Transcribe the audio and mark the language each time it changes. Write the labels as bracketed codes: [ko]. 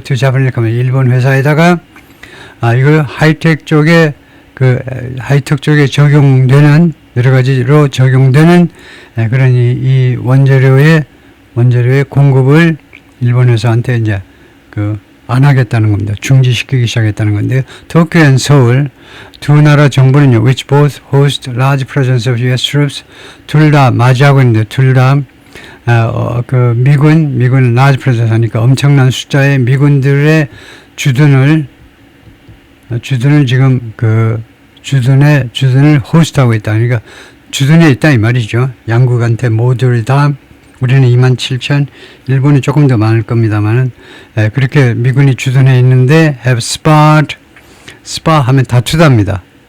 [ko] 투자분을 가면 일본 회사에다가 이거 하이텍 쪽에 하이텍 쪽에 적용되는 여러 가지로 적용되는 그런 이 원재료의 공급을 일본 회사한테 이제 안 하겠다는 겁니다. 중지시키기 시작했다는 건데 도쿄 and 서울 두 나라 정부는요. [en] which both host large presence of U.S. [ko] troops 둘 다 맞이하고 있는데 둘 다 미군 [en] large presence [ko] 하니까 엄청난 숫자의 미군들의 주둔을 지금 주둔을 호스트하고 있다. 그러니까 주둔에 있다 이 말이죠. 양국한테 모두 다 우리는 27,000, 일본이 조금 더 많을 겁니다만은 그렇게 미군이 주둔해 있는데 [en] have sparred, [ko] 하면 다투답니다.